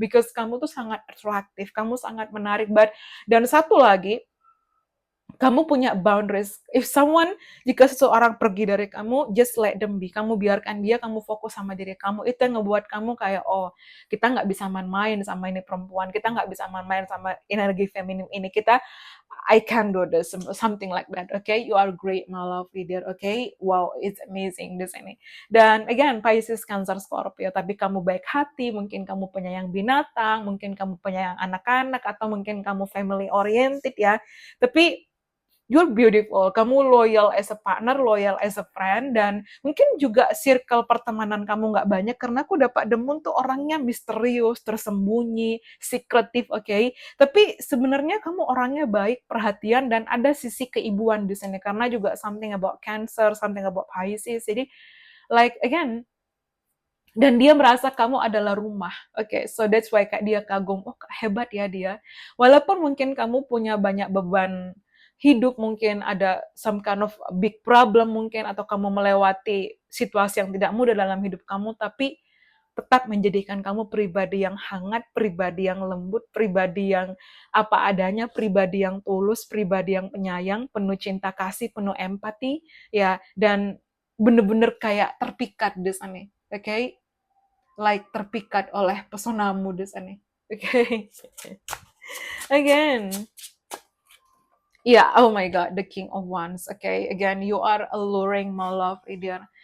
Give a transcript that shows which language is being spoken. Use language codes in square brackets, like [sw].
[id] Because kamu tuh sangat atraktif, kamu sangat menarik. Dan satu lagi, kamu punya boundaries. Jika seseorang pergi dari kamu, [en] just let them be. [id] Kamu biarkan dia, kamu fokus sama diri kamu. Itu yang ngebuat kamu kayak, oh, kita nggak bisa main-main sama ini perempuan. Kita nggak bisa main-main sama energi feminim ini. [en] I can do this, something like that. Okay, you are great, my lovely dear. Okay, wow, it's amazing [id] di sini. Dan [en] again, Pisces, Cancer, Scorpio. [id] Tapi kamu baik hati, mungkin kamu penyayang binatang, mungkin kamu penyayang anak-anak, atau mungkin kamu family oriented ya. Tapi [en] you're beautiful, [id] kamu [en] loyal as a partner, loyal as a friend, [id] dan mungkin juga circle pertemanan kamu nggak banyak, karena aku dapat Demun tuh orangnya misterius, tersembunyi, secretive, okay? Tapi sebenarnya kamu orangnya baik, perhatian, dan ada sisi keibuan di sini, karena juga [en] something about Cancer, something about Pisces, [id] jadi like again, dan dia merasa kamu adalah rumah. Oke, [en] so that's why [id] kayak dia kagum, oh hebat ya dia. Walaupun mungkin kamu punya banyak beban hidup, mungkin ada [en] some kind of big problem [id] mungkin, atau kamu melewati situasi yang tidak mudah dalam hidup kamu, tapi tetap menjadikan kamu pribadi yang hangat, pribadi yang lembut, pribadi yang apa adanya, pribadi yang tulus, pribadi yang penyayang, penuh cinta kasih, penuh empati, ya, dan bener-bener kayak terpikat di sana. Oke, like terpikat oleh pesonamu di sana. Oke. [en] Again, yeah, oh my God, the King of Wands. Okay, again, you are alluring, my love, dear.